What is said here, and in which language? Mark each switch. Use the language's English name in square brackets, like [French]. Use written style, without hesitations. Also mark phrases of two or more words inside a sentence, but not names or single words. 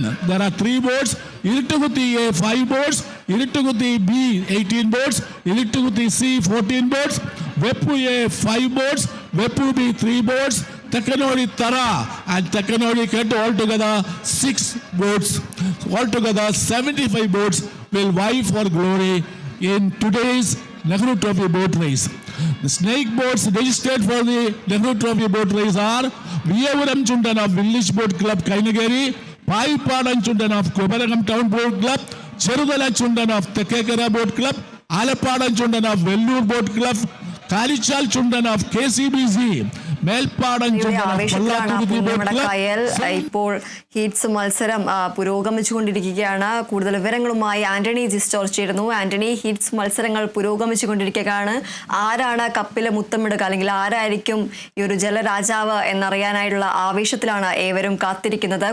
[English] There are 3 boats, Irituguthi A 5 boats, Irituguthi B 18 boats, Irituguthi C 14 boats, Veppu A 5 boats, Veppu B 3 boats, Takanodi Tara and Takanodi Ket, altogether 6 boats. Altogether 75 boats will vie for glory in today's Nehru Trophy boat race. The snake boats registered for the Nehru Trophy boat race are Viyavuram Chundan of Village Boat Club Kainagiri, Paipadan Chundan of Kobaragam Town Boat Club, Cherudala Chundan of Tekekara Boat Club, Alapadan Chundan of Vellur Boat Club, Kalichal Chundan of KCBC, [Malayalam] മേൽപ്പാടൻ കായൽ. ഇപ്പോൾ ഹീറ്റ്സ് മത്സരം പുരോഗമിച്ചുകൊണ്ടിരിക്കുകയാണ്. കൂടുതൽ വിവരങ്ങളുമായി ആന്റണി ജിസ്റ്റോർ ചേരുന്നു. ആന്റണി, ഹീറ്റ്സ് മത്സരങ്ങൾ പുരോഗമിച്ചുകൊണ്ടിരിക്കുകയാണ്. ആരാണ് കപ്പിലെ മുത്തമിടുക, അല്ലെങ്കിൽ ആരായിരിക്കും ഈ ഒരു ജലരാജാവ് എന്നറിയാനായിട്ടുള്ള ആവേശത്തിലാണ് ഏവരും കാത്തിരിക്കുന്നത്.